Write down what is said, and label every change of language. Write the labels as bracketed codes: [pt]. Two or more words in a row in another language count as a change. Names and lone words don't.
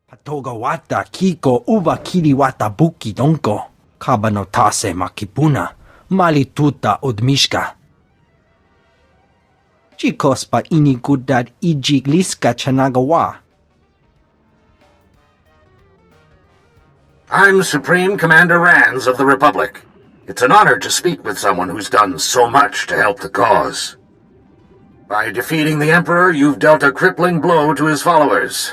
[en] Patogawata kiko uba kiriwata buki donko. Kabano tase makipuna. Malituta odmishka. Chikospa inigudad ijigliska chanagawa. I'm Supreme Commander Rands of the Republic. It's an honor to speak with someone who's done so much to help the cause. By defeating the Emperor, you've dealt a crippling blow to his followers.